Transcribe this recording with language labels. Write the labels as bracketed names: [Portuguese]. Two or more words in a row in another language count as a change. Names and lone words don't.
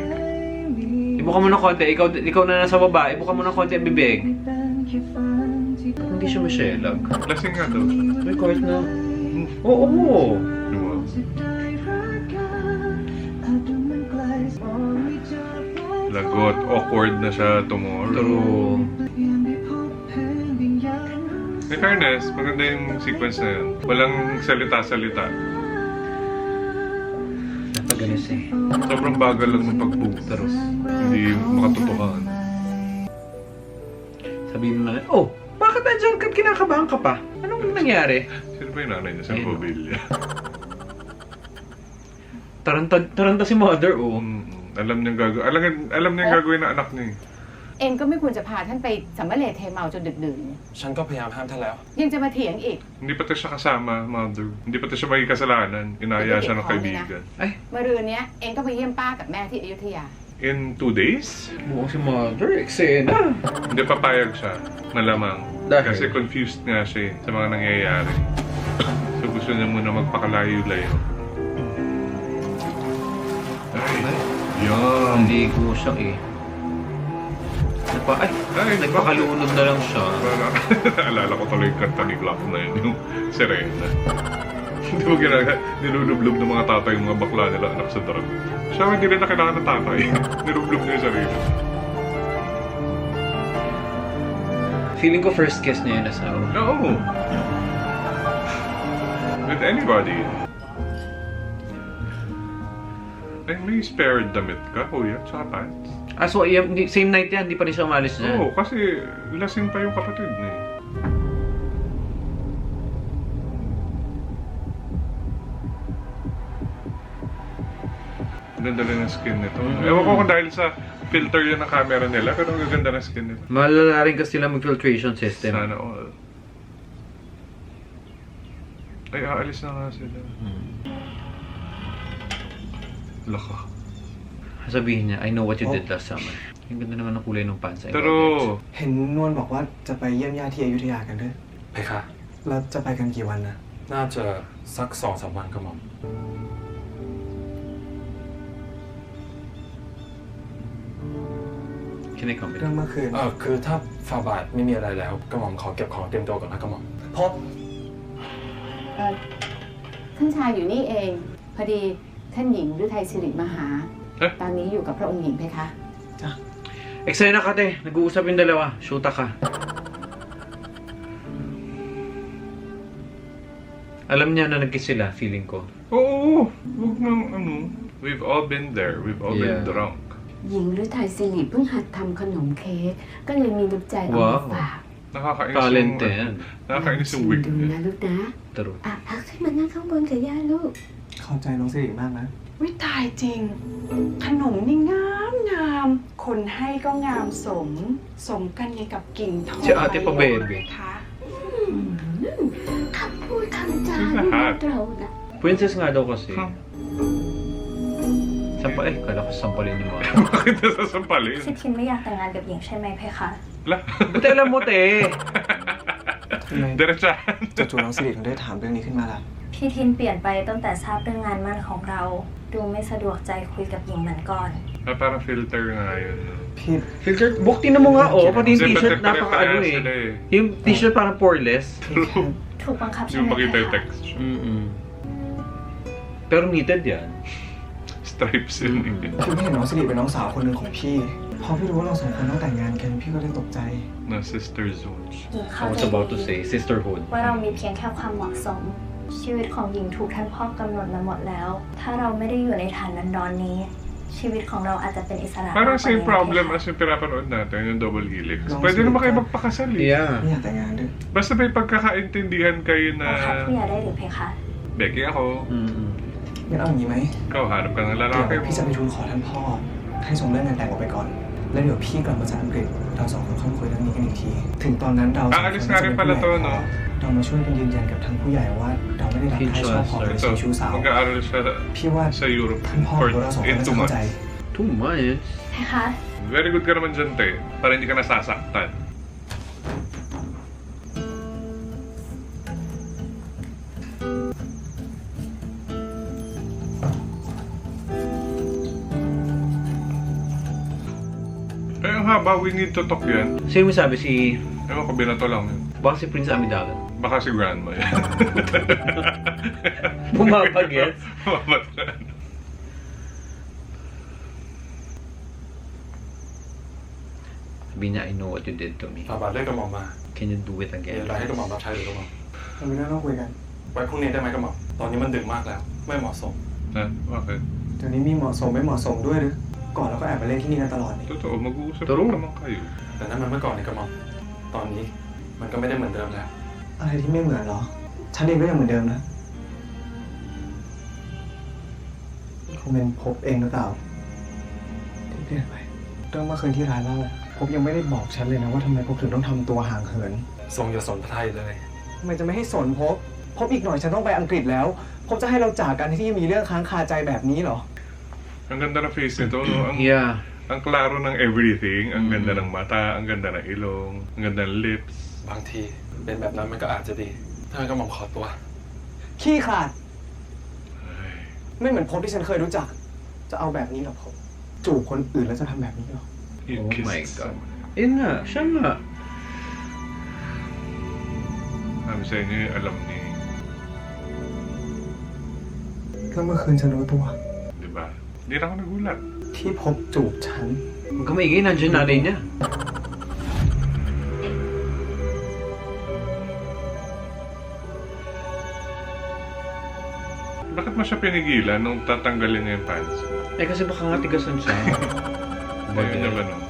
[Filipino] Ibuka mo ng konti. Ikaw na nasa baba. Ibuka mo ng konti ang bibig. Hindi siya masyelag. Lasing nga daw siya. Ay, kahit na. Oo. Diba? Lagot. Awkward na siya tomorrow. [English] True. In fairness, [Filipino] maganda yung sequence na yun. Walang salita-salita. Napagalis eh. Sobrang bagal lang ng pagbukas. Hindi makatotohan. Sabihin mo na, oh, bakit nandiyan ka? Kinakabahan ka pa? Anong nangyari? Sino ba yung nanay niya sa mobilya? Taranta si mother, oh. Alam niyang gagawin ng anak niya eh. [Thai] เองก็ไม่ควรจะพาท่านไปสัมมะเลเทเมาจนดึกดื่น ฉันก็พยายามห้ามท่านแล้ว ยังจะมาเถียงอีก [Filipino] Hindi pa tayo siya kasama, Mother. Hindi pa tayo siya may kasalanan. Inaya siya ng kaibigan. Ay, [Thai] เมื่อรืนเนี้ยเองก็ไปเยี่ยมป้ากับแม่ที่อยุธยา [English] In 2 days? [Filipino] buong si Mother, eksena. Hindi papayag siya. Malamang. Dahil? Kasi confused nga siya sa mga nangyayari. So gusto niya muna magpakalayo-layo. Ay, yan. Hindi ko siya eh. Ay, nagpakalunod na lang siya. Naalala ko tuloy yung kanta ni Glock na yun, yung Serena. Hindi mo nilulublob ng mga tatay yung mga bakla nila anak sa drug. Siya hindi nila kailangan ng tatay. Nilublob niya yung sarili. Feeling ko [English] first kiss [Filipino] niya yung asawa. Oo. [English] With anybody. [Filipino] Ay, may spare damit ka, kuya, tsaka pants. So same night yan, hindi pa rin siya umalis dyan. Oo, kasi lasing pa yung kapatid niya eh. Ganda rin ang skin nito. Ewan ko kung dahil sa filter yun ng camera nila, pero ang ganda ng skin nito. Malala rin kasi sila mag-filtration system. Sana all. Ay, aalis na nga sila. Laka. Sabihin niya, [English] I know what you did last summer. [Filipino] Ang ganda naman ng kulay ng pants. Pero, [Thai] เห็นนวลบอกว่าจะไปเยี่ยมญาติที่อยุธยากันด้วย ไปค่ะ แล้วจะไปกันกี่วันนะ น่าจะสัก2-3 วันก็หม่อม [English] Can I come with [Thai] เรื่องเมื่อคืน คือถ้าฟาบาทไม่มีอะไรแล้วก็หม่อมขอเก็บของเตรียมตัวก่อนนะก็หม่อม พบ ท่านชายอยู่นี่เอง พอดีท่านหญิงฤทัยสิริมาหา ตอนนี้อยู่กับพระองค์หญิงเพคะ [Filipino] Eksena ka, te. Nag-uusap yung dalawa. Shoota ka. Alam niya na nag-kiss sila, feeling ko. oo, wag nang ano. [English] We've all been there. We've all been Yeah. drunk. [Thai] หญิงฤทัยสิริเพิ่งหัดทำขนมเค้กก็เลยมีน้ำใจเอามาฝาก [Filipino] Nakakainis Talent yung, yan. nakakainis [Thai] ชิ [Filipino] yung [Thai] ม [Filipino] wig [Thai] ดู [Filipino] niya. [Thai] นะลูกนะ [English] True. [Thai] ขึ้นมานั่งข้างบนกับย่าลูก เข้าใจน้องสิริมากนะ วิตายจริง ขนมนี่งามงาม คนให้ก็งามสม สมกันยังกับกิ่งทอง [Filipino] Si ate pa, baby. [Thai] คะ คำพูดคำจาลูกเราน่ะ [Filipino] Princess nga daw kasi. Huh? Kala ko sampalin ni Mother. Bakit nasasampalin? [Thai] ชิทินไม่อยากแต่งงานกับหญิงใช่ไหมเพคะ [Filipino] La. Buti alam mo, te. [Thai] ทำไม [Filipino] Diretsahan. [Thai] จู่ๆน้องสิริถึงได้ถามเรื่องนี้ขึ้นมาล่ะ พี่ทินเปลี่ยนไปตั้งแต่ทราบเรื่องงานมั่นของเรา ดูไม่สะดวกใจคุยกับหญิงเหมือนก่อน [Filipino] Parang filter nga yun. [Thai] พี่ [Filipino] Filter, bukti na mo nga, oh. Pati yung Kasi t-shirt, pare-pareho napaka-ano sila eh. eh. Yung t-shirt parang poreless. [Thai] ถูกบังคับใช่ [Filipino] Yung [Thai] ไหม [Filipino] makita [Thai] เพ [Filipino] yung [Thai] คะ [Filipino] texture. Mm-mm. Pero knitted yan. Stripes yun eh. [Thai] พี่ไม่เห็นน้องสิริเป็นน้องสาวคนหนึ่งของพี่ พอพี่รู้ว่าเราสองคนต้องแต่งงานกันพี่ก็เลยตกใจ [English] Na sister zone. [Thai] หญิง [English] I [Thai] เข้า [English] was [Thai] ใจ [English] about to [Thai] ดี [English] say, sisterhood. [Thai] ว่าเรามีเพียงแค่ความเหมาะสม ชีวิตของหญิงถูกท่านพ่อกำหนดมาหมดแล้ว ถ้าเราไม่ได้อยู่ในฐานะดอนนี้ ชีวิตของเราอาจจะเป็นอิสระ [Filipino] Parang [Thai] มากกว่า [English] same [Thai] นี้ [English] problem [Thai] นะ [Filipino] as yung pinapanood natin, yung double helix. [English] Long [Filipino] Pwede naman kayo [English] sleeve. [Filipino] magpakasal eh. [Thai] ไม่ [English] Yeah. [Thai] อยากแต่งงานด้วย [Filipino] Basta may pagkakaintindihan kayo [Thai] บังคับ [Filipino] na, [Thai] ผู้ใหญ่ได้หรือเพคะ [Filipino] Becky ako, Mm-mm. [Thai] งั้นเอาอย่างนี้ไหม [Filipino] ikaw hanap ka ng [Thai] เดี๋ยว [Filipino] lalaki [Thai] พี่จะ [Filipino] mo. [Thai] ไปทูลขอท่านพ่อ ให้ส่งเรื่องงานแต่งออกไปก่อน แล้วเดี๋ยวพี่กลับมาจากอังกฤษ เราสองคนค่อยคุยเรื่องนี้กันอีกที ถึงตอนนั้นเราสองคน [Filipino] Aalis nga rin pala to, no? [Thai] เรามาช่วยกันยืนยันกับทางผู้ใหญ่ว่า เราไม่ได้รักใครชอบพอหรือ [Filipino] Ito, [Thai] ชู้สาว [Filipino] mag-aaral siya [Thai] พี่ว่า [Filipino] sa Europe [Thai] ท่านพ่อ [English] for [Thai] ของเราสองคน [English] in [Thai] น่า [English] 2 [Thai] จะเข้าใจ [English] months. 2 months? [Thai] เพคะ [English] Very good [Filipino] ka naman dyan, te. Para hindi ka nasasaktan. Eh, ang haba, [English] we need to talk yan. [Filipino] Sino may sabi? Si... Ewan ko, binato lang yun. Baka si Prince Amidalan. Baka si grandma yan. Bumabagets. Bumabagets. Sabi niya, [English] I know what you did to me. [Thai] ฟาบาทเรียกกระหม่อมมา [English] Can you do it [Thai] มี [English] again? [Thai] อะไรให้กระหม่อมรับใช้หรือกระหม่อม เราไม่น่าต้องคุยกัน ไว้พรุ่งนี้ได้ไหมกระหม่อมตอนนี้มันดึกมากแล้ว ไม่เหมาะสม [Filipino] Ha? Bakit? [Thai] เดี๋ยวนี้มีเหมาะสมไม่เหมาะสมด้วยหรือ ก่อนเราก็แอบไปเล่นที่นี่กันตลอดนี่ [Filipino] Totoo, mag-uusap [English] True. [Filipino] lang naman kayo. [Thai] แต่นั่นมันเมื่อก่อนนี่กระหม่อมตอนนี้มันก็ไม่ได้เหมือนเดิมแล้ว อะไรที่ไม่เหมือนเหรอ ฉันเองก็ยังเหมือนเดิมนะ คงเป็นพบเองหรือเปล่าที่เปลี่ยนไปเรื่องเมื่อคืนที่ร้านเล่าอะพบยังไม่ได้บอกฉันเลยนะว่าทำไมพบถึงต้องทำตัวห่างเหิน ทรงอย่าสนพระไทยเลย ทำไมจะไม่ให้สนพบอีกหน่อยฉันต้องไปอังกฤษแล้ว พบจะให้เราจากกันที่มีเรื่องค้างคาใจแบบนี้เหรอ [Filipino] Ang ganda ng face nito, no? [English] Yeah. [Filipino] Ang klaro ng everything. Ang ganda ng mata, ang ganda ng ilong, ang ganda ng lips. [Thai] บางทีเป็นแบบนั้นมันก็อาจจะดี ถ้างั้นก็หม่อมขอตัว ขี้ขลาด [Filipino] Ay. [Thai] ไม่เหมือนพบที่ฉันเคยรู้จัก จะเอาแบบนี้เหรอพบจูบคนอื่นแล้วจะทำแบบนี้เหรอ [English] You Oh kissed my God. someone. [Filipino] Yun nga, siya nga. Sabi sa inyo, alam ni... [Thai] แล้วเมื่อคืนฉันรู้ตัว [Filipino] Di ba? Hindi na ako nagulat. [Thai] ที่พบจูบฉัน [Filipino] Huwag ka maingay, nandiyan nanay niya. Bakit mo siya pinigilan nung tatanggalin niya yung pants? Eh kasi baka nga tigasan siya. Ayaw niya ba nun?